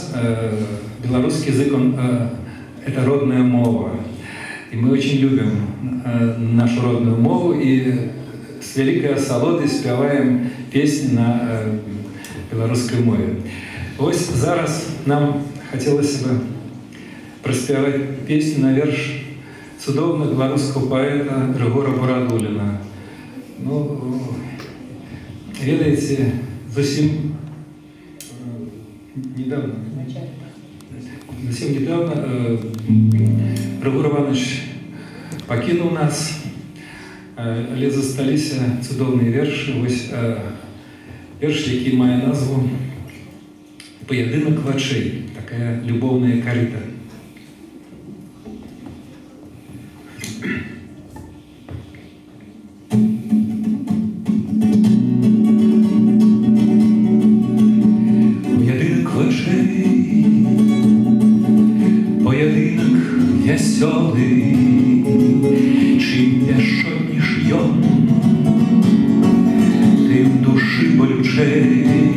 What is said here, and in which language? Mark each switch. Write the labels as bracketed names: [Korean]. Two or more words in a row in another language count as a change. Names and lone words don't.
[Russian] белорусский язык, это родная мова. И мы очень любим нашу родную мову и с великой [Belarusian] асалодай спяваем [Russian] песни [Belarusian] на беларускай мове. Ось зараз нам [Russian] хотелось бы [Belarusian] праспяваць песню на верш цудоўнага беларускага паэта Григора Барадуліна. Ну, ведаеце, [Russian] совсем недавно Григор Иванович покинул нас, [Belarusian] але засталіся цудоўныя вершы. Вось верш, які мае назву «Паядынак вачэй», такая любоўная карыта. Паядынак вачэй, паядынак вясёлы, чым пяшчотніш ён, тым душы балючэй.